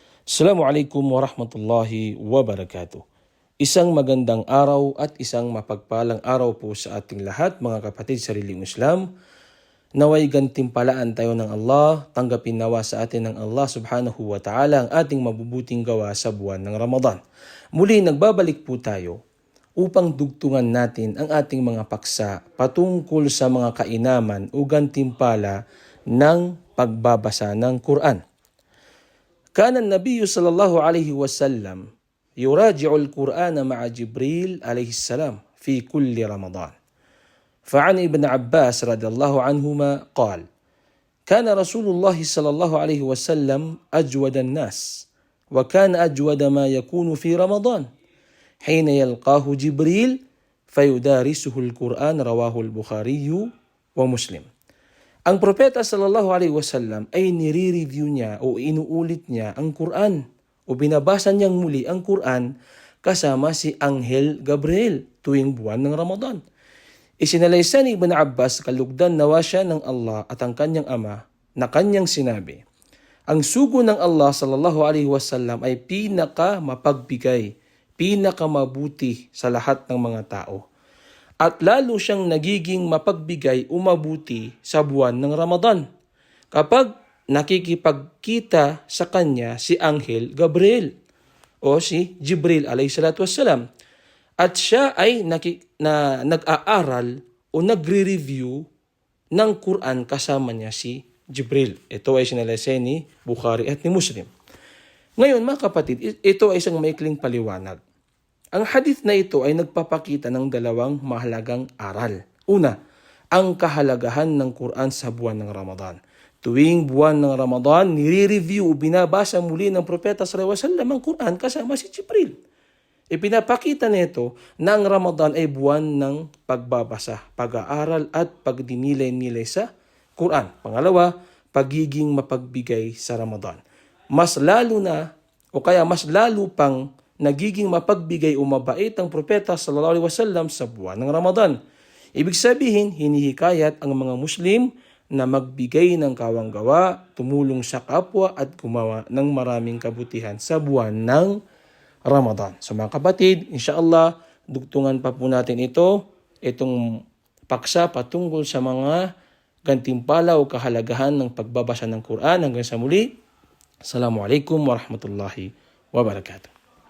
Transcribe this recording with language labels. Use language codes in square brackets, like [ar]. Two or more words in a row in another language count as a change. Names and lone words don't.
[ar] السلام عليكم ورحمة الله وبركاته. [tl] Isang magandang araw at isang mapagpalang araw po sa ating lahat mga kapatid sa sariling Islam. Naway gantimpalaan tayo ng Allah, tanggapin nawa sa atin ng Allah [ar] سبحانه وتعالى [tl] ang ating mabubuting gawa sa buwan ng Ramadan. Muli nagbabalik po tayo upang dugtungan natin ang ating mga paksa patungkol sa mga kainaman o gantimpala ng pagbabasa ng Quran. [ar] كان النبي صلى الله عليه وسلم يراجع القرآن مع جبريل عليه السلام في كل رمضان. فعن ابن عباس رضي الله عنهما قال: كان رسول الله صلى الله عليه وسلم أجود الناس، وكان أجود ما يكون في رمضان حين يلقاه جبريل فيدارسه القرآن. رواه البخاري ومسلم. [tl] Ang propeta [ar] صلى الله عليه وسلم [tl] ay nire-review niya o inuulit niya ang Quran o binabasa niyang muli ang Quran kasama si Anghel Gabriel tuwing buwan ng Ramadan. Isinalaysay ni Ibn Abbas, kalugdan nawa siya ng Allah at ang kanyang ama, na kanyang sinabi, ang sugo ng Allah [ar] صلى الله عليه وسلم [tl] ay pinaka mapagbigay, pinaka mabuti sa lahat ng mga tao. At lalo siyang nagiging mapagbigay o mabuti sa buwan ng Ramadan kapag nakikipagkita sa kanya si Anghel Gabriel o si Jibril [ar] عليه الصلاة والسلام. [tl] At siya ay nag-aaral o nagre-review ng Quran kasama niya si Jibril. Ito ay sinalaysay ni Bukhari at ni Muslim. Ngayon mga kapatid, ito ay isang maikling paliwanag. Ang hadith na ito ay nagpapakita ng dalawang mahalagang aral. Una, ang kahalagahan ng Quran sa buwan ng Ramadan. Tuwing buwan ng Ramadan, nire-review o binabasa muli ng Propeta [ar] صلى الله عليه وسلم [tl] ang Quran kasama si Jibril. Ipinapakita nito na ang Ramadan ay buwan ng pagbabasa, pag-aaral at pagdinilay-nilay sa Quran. Pangalawa, pagiging mapagbigay sa Ramadan. Mas lalo pang nagiging mapagbigay o mabait ang propeta [ar] صلى الله عليه وسلم [tl] sa buwan ng Ramadan. Ibig sabihin, hinihikayat ang mga Muslim na magbigay ng kawanggawa, tumulong sa kapwa at gumawa ng maraming kabutihan sa buwan ng Ramadan. So mga kapatid, inshallah, dugtungan pa po natin itong paksa patungkol sa mga gantimpala o kahalagahan ng pagbabasa ng Quran. Hanggang sa muli, [ar] السلام عليكم ورحمة الله وبركاته.